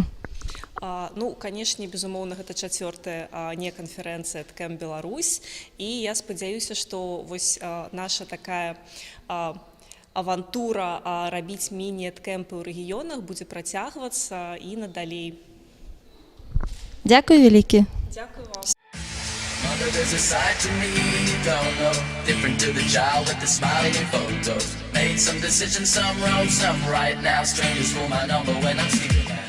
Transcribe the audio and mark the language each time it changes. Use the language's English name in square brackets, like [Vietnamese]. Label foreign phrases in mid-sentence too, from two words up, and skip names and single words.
[Belarusian] Канешне, безумоўна, гэта чацвёртая не-канферэнцыя EdCamp Беларусь, і я спадзяюся, што вось наша такая авантура рабіць міні-EdCampы ў рэгіёнах будзе працягвацца і надалей. Дзякуй вялікі. Дзякуй вам. [English] Mother, there's a side to me you don't know, different to the child with the smiling photos. Made some decisions, some wrong, some right now. Strangers for my number when I'm sleeping.